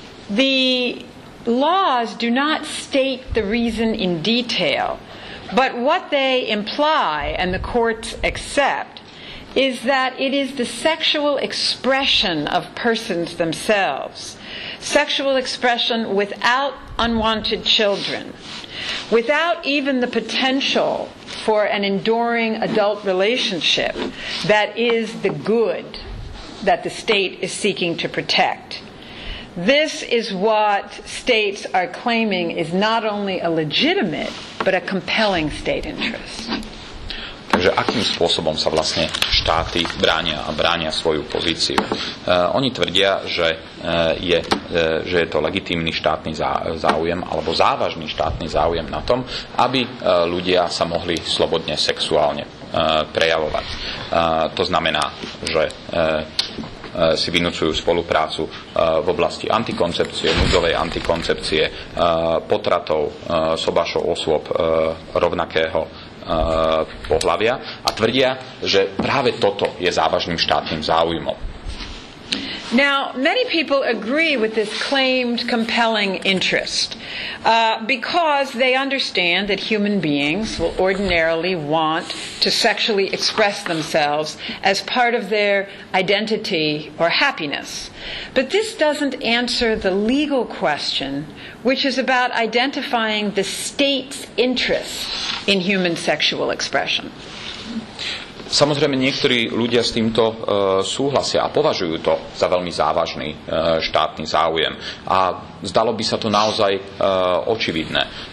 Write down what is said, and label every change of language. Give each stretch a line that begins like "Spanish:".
English: The laws do not state the reason in detail, but what they imply, and the courts accept, is that it is the sexual expression of persons themselves, sexual expression without unwanted children, without even the potential for an enduring adult relationship that is the good that the state is seeking to protect. This is what states are claiming is not only a legitimate, but a compelling state interest.
Slovak: Takže akým spôsobom sa vlastne štáty bránia svoju pozíciu? Oni tvrdia, že je to legitímny štátny záujem alebo závažný štátny záujem na tom, aby ľudia sa mohli slobodne sexuálne prejavovať. To znamená, že si vynúcujú spoluprácu v oblasti antikoncepcie, núdzovej antikoncepcie, potratov, sobášov osôb rovnakého pohlavia a tvrdia, že práve toto je závažným štátnym záujmom.
English: Now, many people agree with this claimed compelling interest because they understand that human beings will ordinarily want to sexually express themselves as part of their identity or happiness. But this doesn't answer the legal question, which is about identifying the state's interest in human sexual expression.
Slovak: Samozrejme, niektorí ľudia s týmto súhlasia a považujú to za veľmi závažný štátny záujem. A zdalo by sa to naozaj očividné.